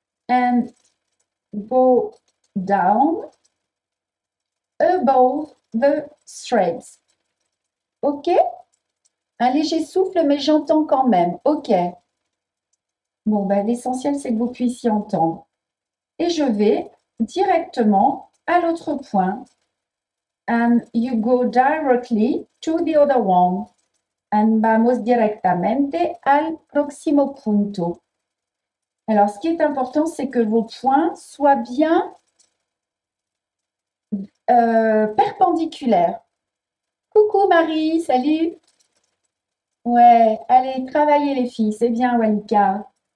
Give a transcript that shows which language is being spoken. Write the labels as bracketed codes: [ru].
[en] And go down above the threads. Ok? [fr] Un léger souffle, mais j'entends quand même. Ok. Bon, ben, l'essentiel, c'est que vous puissiez entendre. Et je vais directement à l'autre point. [en] And you go directly to the other one. [es] And vamos directamente al próximo punto. [fr] Alors, ce qui est important, c'est que vos points soient bien perpendiculaires. Coucou Marie, salut. Ouais, allez, travaillez les filles, c'est bien Walika.